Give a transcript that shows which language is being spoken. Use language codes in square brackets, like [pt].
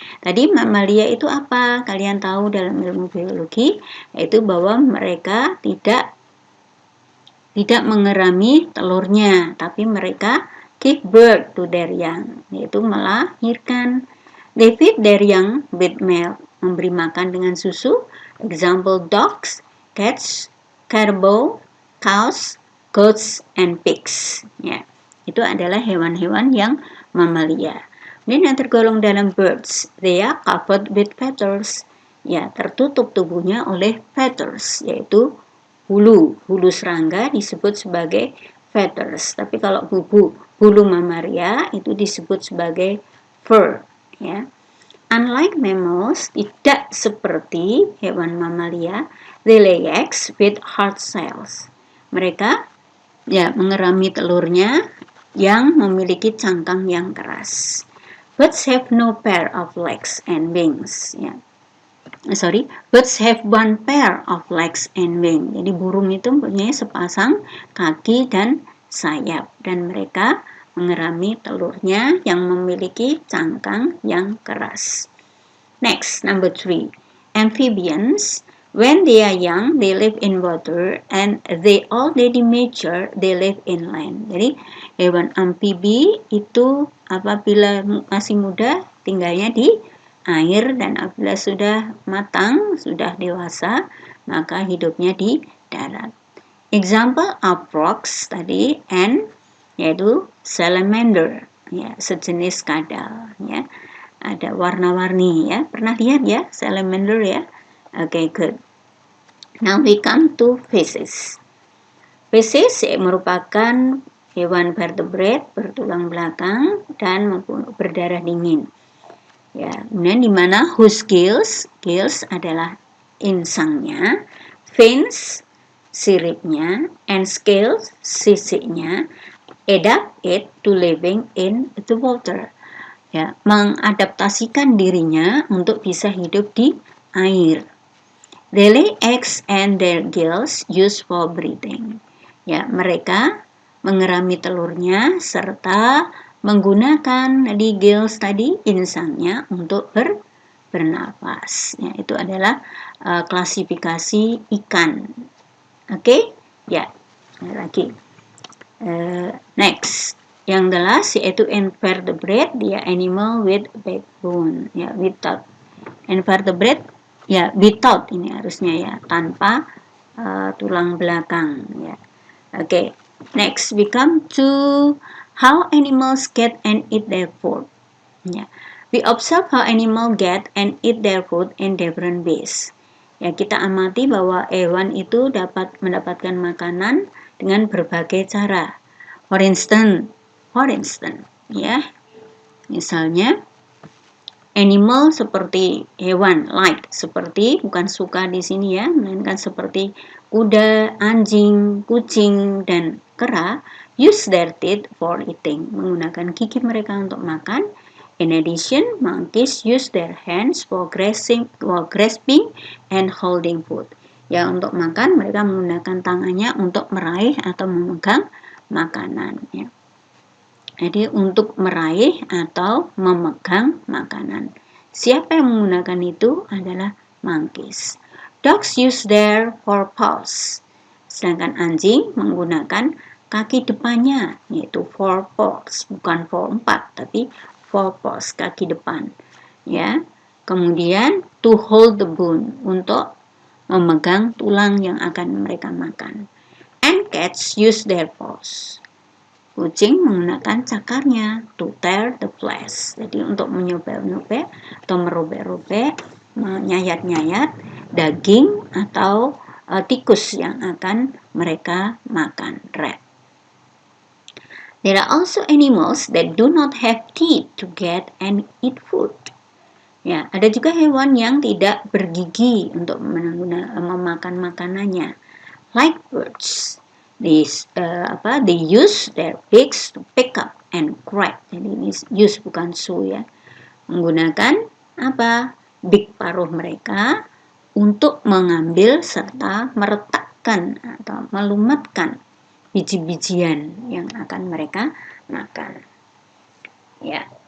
[id] Tadi mamalia itu apa? Kalian tahu dalam ilmu biologi, yaitu bahwa mereka tidak mengerami telurnya, tapi mereka [en] give birth to their young, [id] yaitu melahirkan. [en] They feed their young with milk, [id] memberi makan dengan susu. [en] Example, dogs, cats, caribou, cows, goats, and pigs. Ya. [id] Itu adalah hewan-hewan yang mamalia. Dan yang tergolong dalam birds, [en] they are covered with feathers. [id] Ya, tertutup tubuhnya oleh feathers, yaitu bulu serangga disebut sebagai feathers. Tapi kalau bulu mamalia itu disebut sebagai fur, ya. [en] Unlike mammals, [id] tidak seperti hewan mamalia, [en] they lay eggs with hard cells. [id] Mereka mengerami telurnya yang memiliki cangkang yang keras. [en] Birds have no pair of legs and wings. Birds have one pair of legs and wings. [id] Jadi burung itu mempunyai sepasang kaki dan sayap, dan mereka mengerami telurnya yang memiliki cangkang yang keras. [en] Next, number 3, amphibians. When they are young, they live in water, and they already mature, they live inland. [id] Jadi hewan amfibi itu apabila masih muda tinggalnya di air, dan apabila sudah matang, sudah dewasa, maka hidupnya di darat. [en] Example of frogs [id] tadi, and yaitu salamander, ya, sejenis kadal, ya. Ada warna-warni, ya. Pernah lihat ya salamander, ya? Okay, good. [en] Now we come to fishes. [id] Fishes merupakan hewan vertebrate bertulang belakang dan berdarah dingin. Ya, kemudian di mana [en] whose gills adalah insangnya, fins siripnya, and scales sisiknya, adapt it to living in the water. [id] Ya, mengadaptasikan dirinya untuk bisa hidup di air. [en] They lay eggs and their gills used for breathing. [id] Ya, mereka mengerami telurnya serta menggunakan gills tadi, insangnya, untuk bernapas. Ya, itu adalah klasifikasi ikan. Oke? Ya, lagi. Next. [en] Yang the last yaitu invertebrate, dia animal with backbone. Ya, without. [id] Invertebrate, ya, without ini harusnya, ya, tanpa tulang belakang, ya. Oke. [en] Next, we come to how animals get and eat their food. Ya. We observe how animals get and eat their food in different ways. [id] Ya, kita amati bahwa hewan itu dapat mendapatkan makanan dengan berbagai cara. For instance, ya. Misalnya animal seperti hewan, like seperti, bukan suka di sini, ya, melainkan seperti kuda, anjing, kucing, dan kera, [en] use their teeth for eating, [id] menggunakan gigi mereka untuk makan. [en] In addition, monkeys use their hands for grasping and holding food. [id] Ya, untuk makan mereka menggunakan tangannya untuk meraih atau memegang makanan, ya. Jadi untuk meraih atau memegang makanan. Siapa yang menggunakan itu adalah monkeys. [en] Dogs use their forepaws. [id] Sedangkan anjing menggunakan kaki depannya, yaitu forepaws, bukan foreempat, tapi forepaws, kaki depan. Ya. Kemudian [en] to hold the bone, [id] untuk memegang tulang yang akan mereka makan. [en] And cats use their paws. [id] Kucing menggunakan cakarnya [en] to tear the flesh. [id] Jadi untuk menyobek-nyobek atau merobek-robek, menyayat-nyayat daging atau tikus yang akan mereka makan, rat. [en] There are also animals that do not have teeth to get and eat food. [id] Ya, ada juga hewan yang tidak bergigi untuk memakan makanannya. [en] Like birds. They use their beaks to pick up and grab. [id] Jadi ini use bukan su, ya. Menggunakan apa? Beak paruh mereka untuk mengambil serta meretakkan atau melumatkan biji-bijian yang akan mereka makan. Ya.